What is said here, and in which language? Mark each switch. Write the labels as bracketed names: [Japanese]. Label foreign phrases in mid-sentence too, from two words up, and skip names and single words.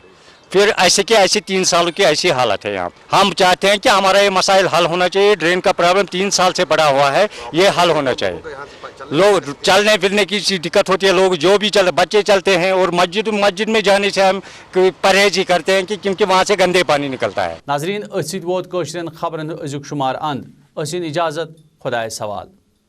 [Hindi] फिर ऐसे के ऐसे 3 सालों की ऐसी हालत है यहाँ। हम चाहते हैं कि हमारा ये मसाइल हल होना चाहिए। ड्रेन का प्रॉब्लम 3 साल से पड़ा हुआ है, ये हल होना चाहिए। लोग चलने फिरने की दिक्कत होती है, लोग जो भी बच्चे चलते हैं और मस्जिद में जाने से हम परहेज ही करते हैं क्योंकि वहाँ से गंदे पानी निकलता है। [Kashmiri] नाजरीन, वोत खबरन अजुक शुमार अंद। इजाजत, खुदा सवाल।